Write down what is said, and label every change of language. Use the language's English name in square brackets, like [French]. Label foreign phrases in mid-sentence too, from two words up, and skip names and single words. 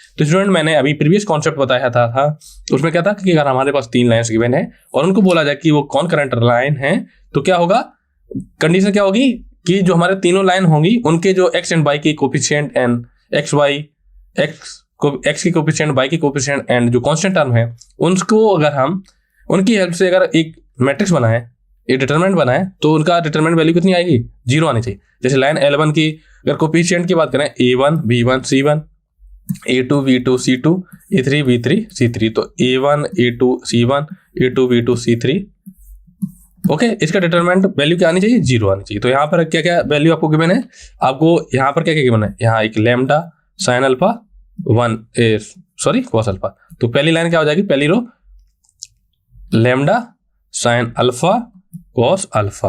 [Hindi] तो स्टूडेंट मैंने अभी [English] previous concept [Hindi] बताया था उसमें क्या था कि अगर हमारे पास 3 [English] lines given [Hindi] है और उनको बोला जाए कि वो [English] concurrent line [Hindi] है तो क्या होगा, कंडीशन क्या होगी कि जो हमारे तीनों लाइन होंगी उनके जो [English] x and y [Hindi] के कोफिशिएंट एंड [English] x y x [Hindi] की कोफिशिएंट, वाई की [English] coefficient and [Hindi] जो [English] constant term [Hindi] है उनको अगर हम उनकी हेल्प से अगर एक मैट्रिक्स बनाए, एक डिटरमिनेंट बनाए, तो उनका [English] determinant value [Hindi] कितनी आएगी? 0 आनी चाहिए। जैसे लाइन L1 की अगर कोफिशिएंट की बात करें A1 B1 C1 A2 B2 C2 A3 B3 C3, तो A1 A2 C1 A2 B2 C3, ओके। इसका [English] determinant value [Hindi] क्या आनी चाहिए? 0 आनी चाहिए। तो यहाँ पर क्या क्या वैल्यू आपको गिवन है? आपको यहाँ पर क्या क्या गिवन है? यहाँ एक [English] lambda sine alpha cos alpha. [Hindi] तो पहली लाइन क्या हो जाएगी? पहली रो [English] lambda sine alpha cos alpha.